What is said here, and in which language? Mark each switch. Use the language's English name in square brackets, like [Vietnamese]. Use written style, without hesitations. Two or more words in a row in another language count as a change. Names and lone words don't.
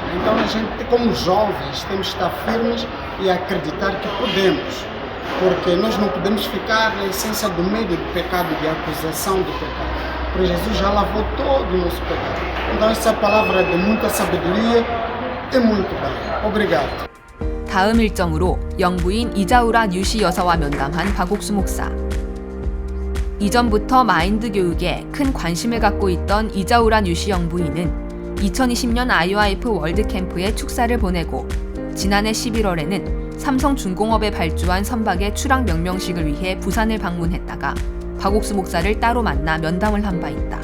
[Portuguese] Então a gente, como jovens, temos que estar firmes e acreditar que podemos. Porque nós não podemos ficar na essência do medo do pecado, de acusação do pecado. Porque Jesus já lavou todo o nosso pecado. Então essa palavra é de muita sabedoria e muito bem. Obrigado. [Korean] 다음 일정으로 영부인 이자우라 뉴시 여사와 면담한 박옥수 목사. 이전부터 마인드 교육에 큰 관심을 갖고 있던 이자우라 뉴시 영부인은 2020년 IYF 월드 캠프에 축사를 보내고 지난해 11월에는 삼성중공업에 발주한 선박의 출항 명명식을 위해 부산을 방문했다가 박옥수 목사를 따로 만나 면담을 한 바 있다.